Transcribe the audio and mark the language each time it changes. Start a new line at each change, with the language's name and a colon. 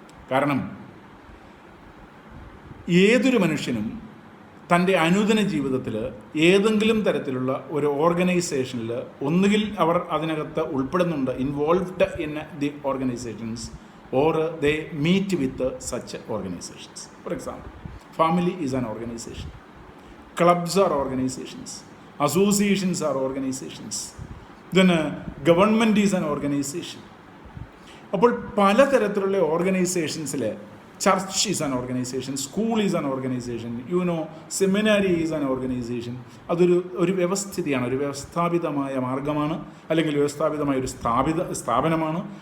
Malayalam: കാരണം ഏതൊരു മനുഷ്യനും തൻ്റെ അനുദിന ജീവിതത്തിൽ ഏതെങ്കിലും തരത്തിലുള്ള ഒരു ഓർഗനൈസേഷനിൽ ഒന്നുകിൽ അവർ അതിനകത്ത് ഉൾപ്പെടുന്നുണ്ട്,
English: Involved in the organizations, or they meet with such organizations. For example, family is an organization, clubs are organizations, associations are organizations, then government is an organization.
Malayalam: അപ്പോൾ പലതരത്തിലുള്ള ഓർഗനൈസേഷൻസിൽ
English: Church is an organization, school is an organization, seminary is an organization.
Malayalam: അതൊരു വ്യവസ്ഥിതിയാണ്, ഒരു വ്യവസ്ഥാപിതമായ മാർഗമാണ്, അല്ലെങ്കിൽ വ്യവസ്ഥാപിതമായ ഒരു സ്ഥാപനമാണ്.